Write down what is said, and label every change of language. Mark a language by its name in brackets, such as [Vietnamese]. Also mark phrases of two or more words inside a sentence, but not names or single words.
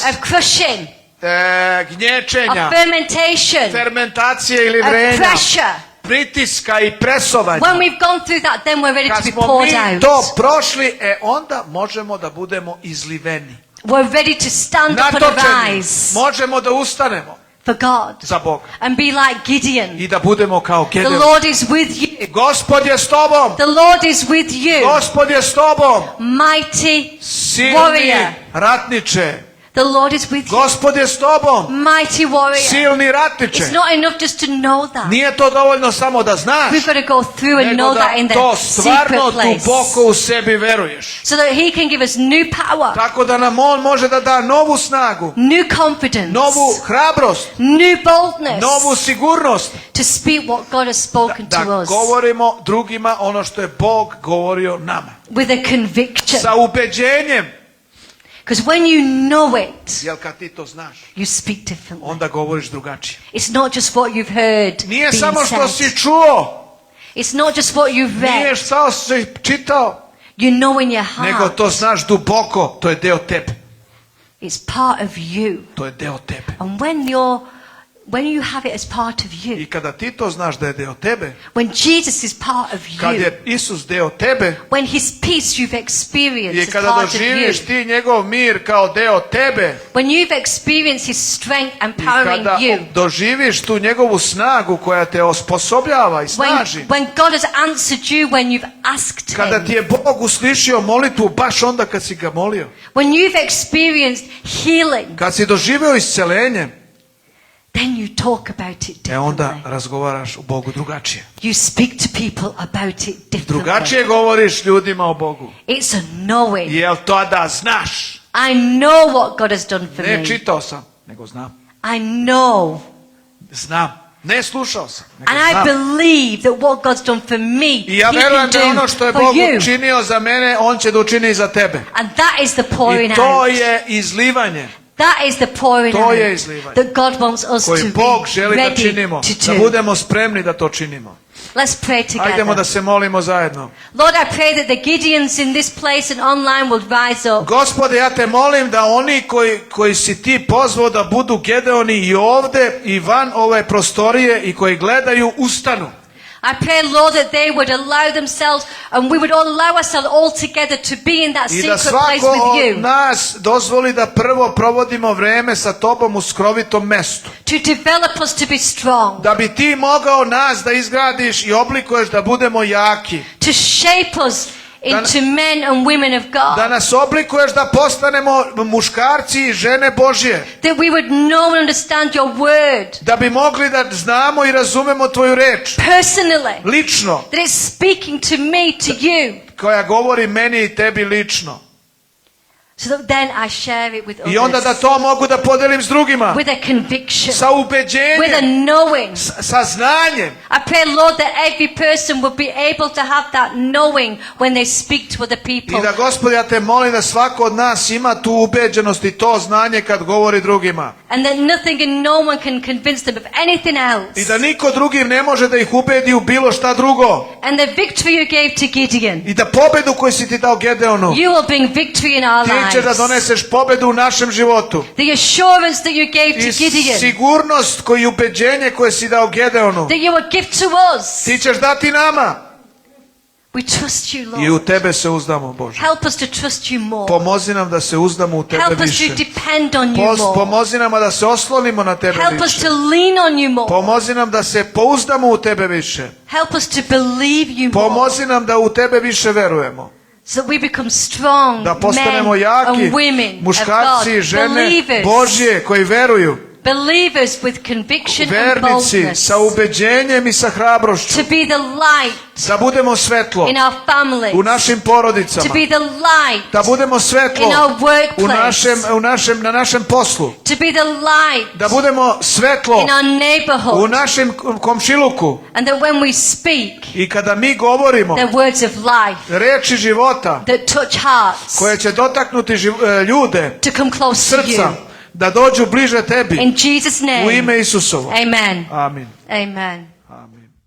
[English] of crushing, [Serbian] gnječenja, [English] of fermentation, [Serbian] fermentacije ili [English] of [Serbian] vrenja, [English] pressure. [Serbian] pritiska i presovanja. [English] When we've gone through that, then we're ready [Serbian] Kad [English] to be [Serbian] smo [English] poured [Serbian] mi [English] out. [Serbian] to prošli, onda možemo da budemo izliveni. [English] We're ready to stand up and [Serbian] Natočeni, [English] arise [Serbian] možemo da ustanemo [English] for God [Serbian] za Boga [English] and be like Gideon. [Serbian] i da budemo kao [English] The [Serbian] Gedeon. [English] Lord is with you. [Serbian] Gospod je s tobom, [English] The Lord is with you. [Serbian] Gospod je s tobom, [English] Mighty [Serbian] silni [English] warrior. [Serbian] ratniče. [English] The Lord is with you. [Serbian] Gospod je s tobom, [English] Mighty warrior. [Serbian] silni ratniče. [English] It's not enough just to know that. [Serbian] Nije to dovoljno samo da znaš, [English] We've got to go through and [Serbian] nego [English] know [Serbian] da [English] that in the [Serbian] to stvarno [English] secret place. [Serbian] duboko u sebi veruješ. [English] So that He can give us new power, [Serbian] Tako da nam On može da da novu snagu, [English] new confidence, [Serbian] novu hrabrost, [English] new boldness [Serbian] novu sigurnost [English] to speak what God has spoken [Serbian] da [English] to us [Serbian] govorimo drugima ono što je Bog govorio nama. [English] with a conviction. [Serbian] Sa ubeđenjem, [English] Because when you know it, [Serbian] jer kad ti to znaš, [English] you speak differently. [Serbian] onda govoriš drugačije. [English] It's not just what you've heard [Serbian] Nije [English] being [Serbian] samo što [English] said. [Serbian] si čuo, [English] It's not just what you've [Serbian] nije [English] read. [Serbian] samo što si čitao, [English] You know in your [Serbian] nego [English] heart. [Serbian] to znaš duboko, to je deo tebe. [English] It's part of you. [Serbian] To je deo tebe. [English] And when you have it as part of [Serbian] I [English] you, [Serbian] kada ti to znaš da je deo tebe, [English] when Jesus is part of [Serbian] kad [English] you, [Serbian] je Isus deo tebe [English] when His peace you've [Serbian] i [English] experienced as [Serbian] kada [English] part of [Serbian] doživiš [English] you, [Serbian] ti njegov mir kao deo tebe [English] when you've experienced His strength [Serbian] i [English] empowering [Serbian] kada [English] you, [Serbian] doživiš tu njegovu snagu koja te osposobljava i snaži, [English] when God has answered you when you've asked [Serbian] kada ti [English] Him, [Serbian] je Bog uslišio molitvu baš onda kad si ga molio, [English] when you've experienced healing, [Serbian] kad si doživio isceljenje, [English] then you talk about it [Serbian] onda [English] differently. [Serbian] razgovaraš o Bogu drugačije. [English] You speak to people about it differently. [Serbian] Drugačije govoriš ljudima o Bogu. [English] It's a knowing. [Serbian] Jel to da znaš? [English] I know what God has done for [Serbian] Ne [English] me. [Serbian] čitao sam, nego znam. [English] I know. [Serbian] Znam. Ne slušao sam, nego [English] And I [Serbian] znam. [English] believe that what God's done for me, [Serbian] I ja [English] He [Serbian] verujem [English] can [Serbian] da [English] do [Serbian] ono što je [English] for [Serbian] Bog [English] you. [Serbian] učinio za mene, On će da učini i za tebe. [English] And that is the pouring [Serbian] I to [English] out. [Serbian] je izlivanje [English] That is the pouring [Serbian] To je [English] out [Serbian] izlivanje. [English] that God wants us [Serbian] koji [English] to [Serbian] Bog [English] be [Serbian] želi da [English] ready [Serbian] činimo, [English] to [Serbian] da [English] do. [Serbian] budemo spremni da to činimo. [English] Let's pray [Serbian] Ajdemo da [English] together. [Serbian] se molimo zajedno. [English] Lord, I pray that the Gideons in this place and online will rise up. [Serbian] Gospode, ja te molim da oni koji si ti pozvao da budu Gedeoni i ovde i van ove prostorije i koji gledaju, ustanu. [English] I pray, Lord, that they would allow themselves and we would all allow ourselves all together to be in that [Serbian] I da [English] secret place [Serbian] svako [English] with [Serbian] od [English] you. [Serbian] nas dozvoli da prvo provodimo vreme sa tobom u skrovitom mestu. [English] To develop us to be strong. [Serbian] Da bi ti mogao nas da izgradiš i oblikuješ da budemo jaki. [English] To shape us into men and women of [Serbian] Da [English] God. [Serbian] nas oblikuješ da postanemo muškarci i žene Božje. [English] That we would know and understand your word [Serbian] Da bi mogli da znamo i razumemo tvoju reč. [English] personally. [Serbian] Lično. [English] That it's speaking to me, to you. [Serbian] Koja govori meni i tebi lično. [English] So that then I share it with [Serbian] I onda da [English] others. [Serbian] to mogu da podelim s drugima. [English] With a conviction. [Serbian] Sa [English] With a [Serbian] ubeđenjem. [English] knowing. [Serbian] Sa znanjem. [English] I pray, Lord, that every person will be able to have that knowing when they speak to other people. [Serbian] I da, Gospod, ja te molim da svako od nas ima tu ubeđenost i to znanje kad govori drugima. [English] And that nothing and no one can convince them of anything else. [Serbian] I da niko drugi ne može da ih ubedi u bilo šta drugo. [English] And the victory you gave to Gideon, [Serbian] I da pobedu koju si ti dao Gedeonu, [English] you will bring victory in our [Serbian] ti ćeš da [English] lives. [Serbian] doneseš pobedu u našem životu. [English] The assurance that you gave [Serbian] I [English] to Gideon, [Serbian] sigurnost koju i ubeđenje koje si dao Gedeonu, [English] that you will give to us. [Serbian] ti ćeš dati nama. [English] We trust you, [Serbian] I u [English] Lord. [Serbian] tebe se uzdamo, Bože. [English] Help us to trust you more. [Serbian] Pomozi nam da se uzdamo u tebe [English] Help us [Serbian] više. [English] to depend on you more. [Serbian] Pomozi nam da se oslonimo na tebe [English] Help us [Serbian] više. [English] to lean on you more. [Serbian] Pomozi nam da se pouzdamo u tebe više. [English] Help us to believe you more. [Serbian] Pomozi nam da u tebe više verujemo. [English] So that we become strong [Serbian] Da postanemo [English] men [Serbian] jaki, [English] and women of [Serbian] muškarci i [English] God. [Serbian] žene [English] Believers. [Serbian] Božje koji veruju. [English] Believers with conviction and [Serbian] Vernici [English] boldness. [Serbian] sa ubeđenjem i sa hrabrošću. [English] To be the light [Serbian] Da budemo svetlo [English] in our families. [Serbian] u našim porodicama. [English] To be the light [Serbian] Da budemo svetlo [English] in our workplace. [Serbian] na našem poslu. [English] To be the light [Serbian] Da budemo svetlo [English] in our neighborhood. [Serbian] u našem komšiluku. [English] And that when we speak, [Serbian] I kada mi govorimo [English] they're words of life [Serbian] reči života [English] that touch hearts [Serbian] koje će dotaknuti ljude, [English] to come close to [Serbian] srca, [English] you. [Serbian] da dođu bliže tebi [English] In Jesus' [Serbian] u [English] name. [Serbian] ime Isusovo. [English] Amen. [Serbian] Amin. [English] Amen. [Serbian] Amin.